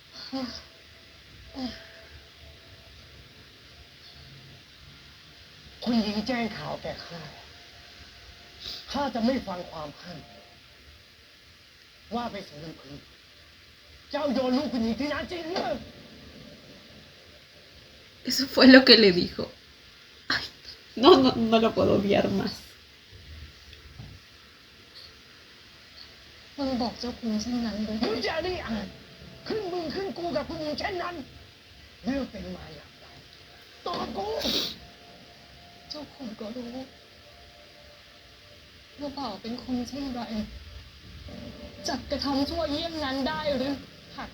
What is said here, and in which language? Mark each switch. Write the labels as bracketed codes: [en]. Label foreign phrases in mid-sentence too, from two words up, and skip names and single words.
[th] คุณหญิงแจ้งข่าวแก่ข้าจะไม่ฟังความข้างว่าไปสู่ลำพึงเจ้าโยนลูกคุณหญิงที่นั้นจริงหรือ [es] Eso fue lo que le dijo. Ay, no lo puedo odiar más. [th] มึงบอกเจ้าคุณเช่นนั้นเลย มึงจะได้อ่านขึ้นมึงขึ้นกูกับคุณหญิงเช่นนั้นเรื่องเป็นมาอย่างไรตอบกู เจ้าคุณก็รู้ว่าบ่าวเป็นคนเช่นไรจักกระทำชั่วเยี่ยมนั้นได้หรือหาก